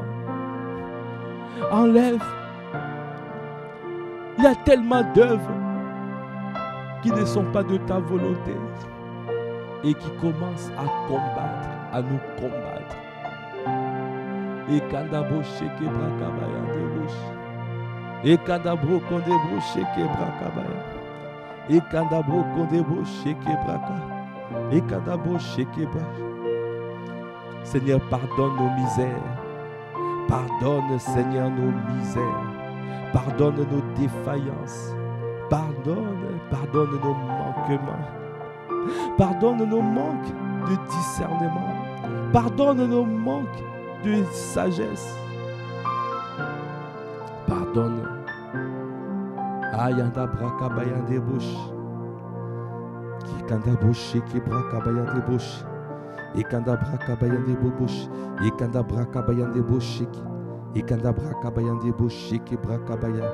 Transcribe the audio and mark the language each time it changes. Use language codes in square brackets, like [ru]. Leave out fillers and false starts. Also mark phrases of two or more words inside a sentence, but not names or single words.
[fr] Enlève. Il y a tellement d'œuvres qui ne sont pas de ta volonté et qui commencent à combattre, à nous combattre. Et kandabo sheke brakabaya debosh. Et kandabro kondebo sheke brakabaya. Et kandabro kondebo sheke braka. Et kandabo sheke braka. Seigneur, pardonne nos misères. Pardonne, Seigneur, nos misères. Pardonne nos défaillances. Pardonne nos manquements. Pardonne nos manques de discernement. Pardonne nos manques de sagesse. Pardonne. Ayanda braka bayande bush. Kikanda bushi ki braka bayande bush. Ikanda braka bayande bush. Ikanda braka bayande bush. Ikanda braka bayande bush ki braka baya.